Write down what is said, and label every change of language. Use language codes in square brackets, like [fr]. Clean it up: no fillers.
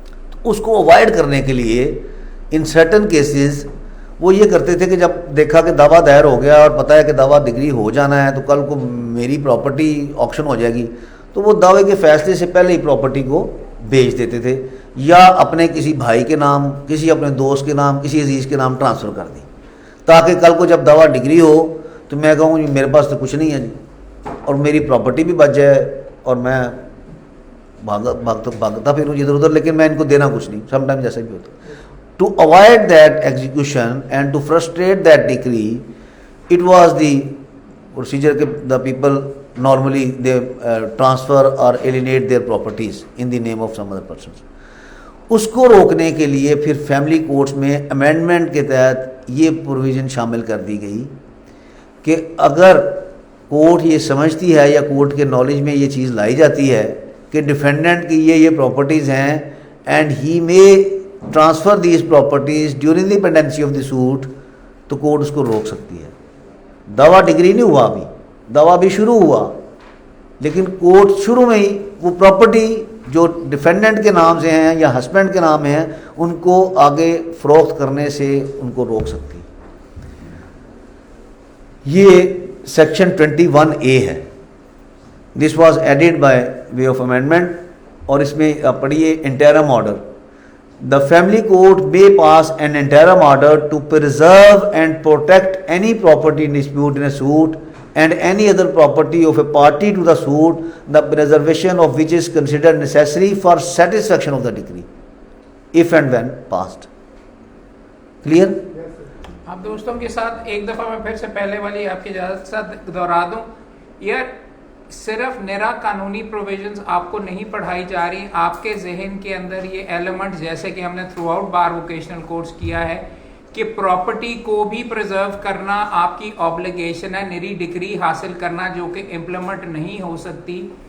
[ur] تو اس کو اوائڈ کرنے کے لیے ان سرٹن کیسز وہ یہ کرتے تھے کہ جب دیکھا کہ دعویٰ دائر ہو گیا اور پتہ ہے کہ دعویٰ ڈگری ہو جانا ہے تو کل کو میری پراپرٹی آکشن ہو جائے گی, تو وہ دعوے کے فیصلے سے پہلے ہی پراپرٹی کو بیچ دیتے تھے, یا اپنے کسی بھائی کے نام, کسی اپنے دوست کے نام, کسی عزیز کے نام ٹرانسفر کر دی, تاکہ کل کو جب دعویٰ ڈگری ہو تو میں کہوں جی میرے پاس تو کچھ نہیں ہے جی, اور میری پراپرٹی بھی بچ جائے اور میں بھاگتا پھروں ادھر ادھر, لیکن میں ان کو دینا کچھ نہیں. سم ٹائم جیسا بھی ہوتا ہے. [en] To avoid that execution and to frustrate that decree, it was the procedure that the people normally they transfer or alienate their properties in the name of some other persons. [ur] اس کو روکنے کے لیے پھر family courts میں amendment کے تحت یہ provision شامل کر دی گئی کہ اگر کورٹ یہ سمجھتی ہے یا کورٹ کے نالج میں یہ چیز لائی جاتی ہے کہ ڈیفینڈنٹ کی یہ پراپرٹیز ہیں [en] and he may transfer these properties during the pendency of the suit, [ur] تو کورٹ اس کو روک سکتی ہے. دعویٰ ڈگری نہیں ہوا, ابھی دعویٰ بھی شروع ہوا, لیکن کورٹ شروع میں ہی وہ پراپرٹی جو ڈیفینڈنٹ کے نام سے ہیں یا ہسبینڈ کے نام ہیں ان کو آگے فروخت کرنے سے ان کو روک سکتی. یہ سیکشن 21A ہے. [en] this was added by way of amendment, [ur] اور اس میں پڑھیے interim order. [en] The family court may pass an interim order to preserve and protect any property in dispute in a suit and any other property of a party to the suit, the preservation of which is considered necessary for satisfaction of the decree, if and when passed. Clear? [ur] اب دوستوں کے ساتھ ایک دفعہ میں پھر سے پہلے والی آپ کی اجازت سے دوہرا دوں. یار صرف نرا قانونی پروویژنز آپ کو نہیں پڑھائی جا رہی, آپ کے ذہن کے اندر یہ ایلیمنٹ, جیسے کہ ہم نے تھرو آؤٹ بار ووکیشنل کورس کیا ہے کہ پراپرٹی کو بھی پرزرو کرنا آپ کی آبلیگیشن ہے, نری ڈگری حاصل کرنا جو کہ امپلیمنٹ نہیں ہو سکتی.